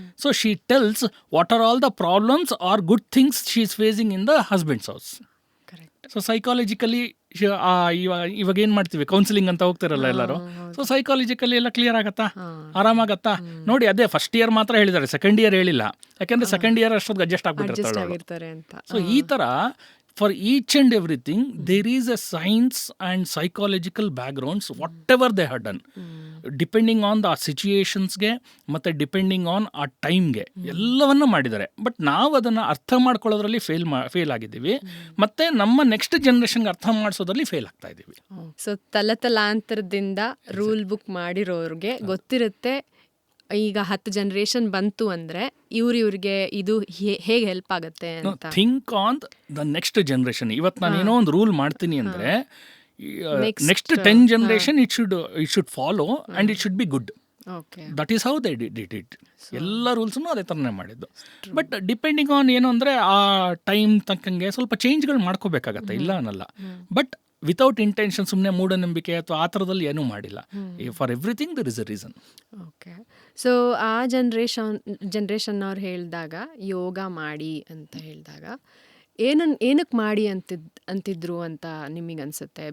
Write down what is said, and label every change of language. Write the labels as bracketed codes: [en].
[en] So she tells what are all the problems or good things she is facing in the husband's house. Correct. [kn] So psychologically ಇವಾಗ ಏನು ಮಾಡ್ತೀವಿ, counselling ಅಂತ ಹೋಗ್ತಿರಲ್ಲ ಎಲ್ಲರೂ. So psychologically ಎಲ್ಲ clear ಆಗತ್ತಾ, ಆರಾಮಾಗತ್ತಾ? ನೋಡಿ, ಅದೇ ಫಸ್ಟ್ ಇಯರ್ ಮಾತ್ರ ಹೇಳಿದ್ದಾರೆ, ಸೆಕೆಂಡ್ ಇಯರ್ ಹೇಳಿಲ್ಲ. ಯಾಕೆಂದರೆ ಸೆಕೆಂಡ್ ಇಯರ್ ಅಷ್ಟೊಂದು ಅಡ್ಜಸ್ಟ್ ಆಗ್ಬಿಟ್ಟಿರ್ತಾಳೆ ಅಂತ. ಸೊ ಈ ಥರ [en] for each and everything there is a science and psychological backgrounds whatever they have done, depending on the ಸಿಚುಯೇಷನ್ಸ್ಗೆ ಮತ್ತು depending on ಆ ಟೈಮ್ಗೆ [kn] ಎಲ್ಲವನ್ನೂ ಮಾಡಿದ್ದಾರೆ. ಬಟ್ ನಾವು ಅದನ್ನು ಅರ್ಥ ಮಾಡ್ಕೊಳ್ಳೋದ್ರಲ್ಲಿ ಫೇಲ್ ಆಗಿದ್ದೀವಿ, ಮತ್ತು ನಮ್ಮ ನೆಕ್ಸ್ಟ್ ಜನ್ರೇಷನ್ಗೆ ಅರ್ಥ ಮಾಡಿಸೋದ್ರಲ್ಲಿ ಫೇಲ್ ಆಗ್ತಾ ಇದ್ದೀವಿ. ಸೊ ತಲತಲಾಂತರದಿಂದ ರೂಲ್ ಬುಕ್ ಮಾಡಿರೋರಿಗೆ ಗೊತ್ತಿರುತ್ತೆ, ಈಗ 10 ಜನರೇಷನ್ ಬಂತು ಅಂದರೆ ಇವ್ರಿಗೆ ಇದು ಹೇಗೆ ಹೆಲ್ಪ್ ಆಗುತ್ತೆ ಅಂತ. [en] Think on the next generation. [kn] ಇವತ್ತು ನಾನು ಏನೋ ಒಂದು ರೂಲ್ ಮಾಡ್ತೀನಿ ಅಂದರೆ [en] Next 10 generation it should follow and it should be good. Okay. That is how they did it. [kn] ಎಲ್ಲ ರೂಲ್ಸ್ನು ಅದೇ ಥರನೇ ಮಾಡಿದ್ದು. ಬಟ್ ಡಿಪೆಂಡಿಂಗ್ ಆನ್ ಏನು ಅಂದರೆ ಆ ಟೈಮ್ ತಕ್ಕಂಗೆ ಸ್ವಲ್ಪ ಚೇಂಜ್ಗಳು ಮಾಡ್ಕೋಬೇಕಾಗತ್ತೆ, ಇಲ್ಲ ಅನ್ನಲ್ಲ. ಬಟ್ ವಿತೌಟ್ ಇಂಟೆನ್ಷನ್ ಸುಮ್ಮನೆ ಮೂಢನಂಬಿಕೆ ಅಥವಾ ಆ ಥರದಲ್ಲಿ ಏನೂ ಮಾಡಿಲ್ಲ. [en] For everything there is a reason. Okay. [kn] So ಆ ಜನ್ರೇಷನ್ ಅವ್ರು ಹೇಳಿದಾಗ ಯೋಗ ಮಾಡಿ ಅಂತ ಹೇಳಿದಾಗ ಏನಕ್ಕೆ ಮಾಡಿ ಅಂತಿದ್ರು ಅಂತ ನಿಮಗೆ ಅನಿಸುತ್ತೆ?